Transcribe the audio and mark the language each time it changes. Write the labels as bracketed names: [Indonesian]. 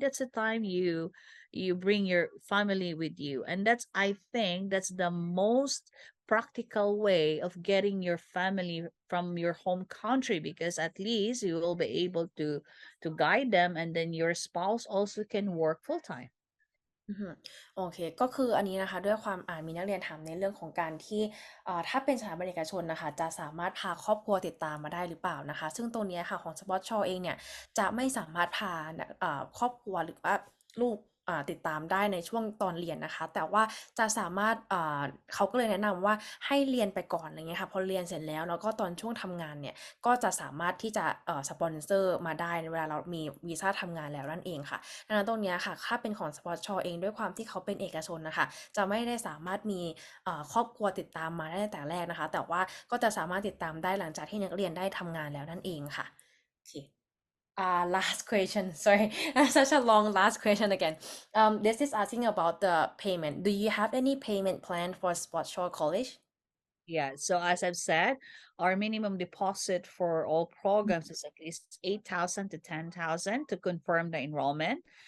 [English] That's the time you bring your family with you. And I think that's the most practical way of getting your family from your home country, because at least you will be able to guide them, and then your spouse also can work full time. [Thai] โอเคก็คืออันนี้นะคะด้วยความมีนักเรียนถามในเรื่องของการที่ถ้าเป็นสถาบันเอกชนนะคะจะสามารถพาครอบครัวติดตามมาได้หรือเปล่านะคะซึ่งตรงนี้ค่ะของ Sprott Shaw เองเนี่ยจะไม่สามารถพา ครอบครัวหรือว่าลูกติดตามได้ในช่วงตอนเรียนนะคะแต่ว่าจะสามารถเขาก็เลยแนะนำว่าให้เรียนไปก่อนอะไรเงี้ยค่ะพอเรียนเสร็จแล้วก็ตอนช่วงทำงานเนี่ยก็จะสามารถที่จะสปอนเซอร์มาได้เวลาเรามีวีซ่าทำงานแล้วนั่นเองค่ะดังนั้นตรงนี้ค่ะถ้าเป็นของ Sprott Shaw เองด้วยความที่เขาเป็นเอกชนนะคะจะไม่ได้สามารถมีครอบครัวติดตามมาได้ตั้งแต่แรกนะคะแต่ว่าก็จะสามารถติดตามได้หลังจากที่นักเรียนได้ทำงานแล้วนั่นเองค่ะโอเค [English] last question. Sorry, such a long last question again. This is asking about the payment. Do you have any payment plan for Sprott Shaw College? Yeah, so as I've said, our minimum deposit for all programs is at least 8,000 to 10,000 to confirm the enrollment.